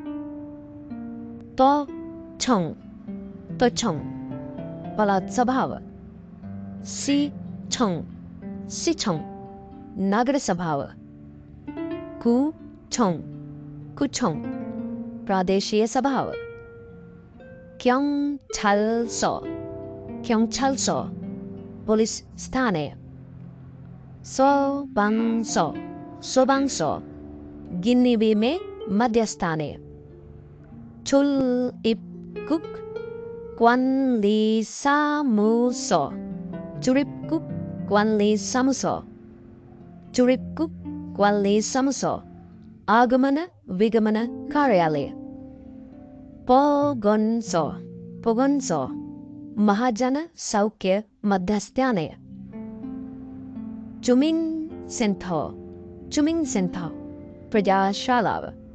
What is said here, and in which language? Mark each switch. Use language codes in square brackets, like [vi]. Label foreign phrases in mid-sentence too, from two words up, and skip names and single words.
[si] තොචොන් පළාත් සභාව සිචොන් නගර සභාව කුචොන් ප්‍රාදේශීය සභාව 경찰서 පොලිස් ස්ථානය [ko] 소방서 ගින්නිවීමේ මධ්‍යස්ථානය 출입국 관리사무소 출입국 관리사무소 ආගමන විගමන කාර්යාලය [si] පොගොන්සෝ මහජන සෞඛ්‍ය මධ්‍යස්ථානය [ko] 주민 센터 [si] ප්‍රජාශාලාව